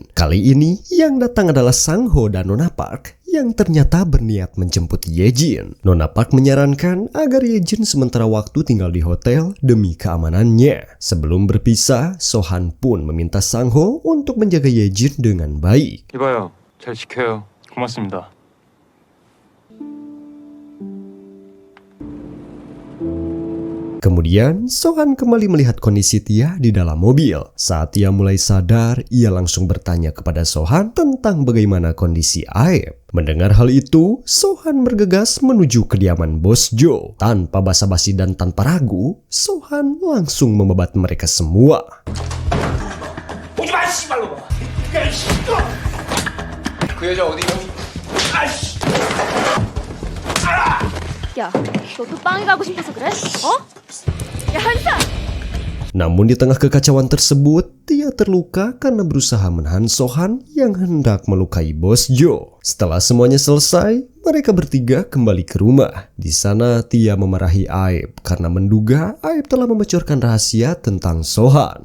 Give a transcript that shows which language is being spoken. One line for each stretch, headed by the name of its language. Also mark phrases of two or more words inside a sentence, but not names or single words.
Indonesian: Kali ini yang datang adalah Sang Ho dan Nona Park yang ternyata berniat menjemput Ye Jin. Nona Park menyarankan agar Ye Jin sementara waktu tinggal di hotel demi keamanannya. Sebelum berpisah, So-han pun meminta Sang Ho untuk menjaga Ye Jin dengan baik.
Korean: 이봐요, 잘 지켜요. 고맙습니다.
Indonesian: Kemudian, So-han kembali melihat kondisi Tia di dalam mobil. Saat Tia mulai sadar, ia langsung bertanya kepada So-han tentang bagaimana kondisi Aep. Mendengar hal itu, So-han bergegas menuju kediaman Bos Jo. Tanpa basa-basi dan tanpa ragu, So-han langsung membabat mereka semua.
Korean: 야, 너도 빵이 가고 싶어서 그래? 어? 야, 한사!
Indonesian: Namun di tengah kekacauan tersebut, Tia terluka karena berusaha menahan So-han yang hendak melukai Bos Jo. Setelah semuanya selesai, mereka bertiga kembali ke rumah. Di sana Tia memarahi Aep karena menduga Aep telah membocorkan rahasia tentang So-han.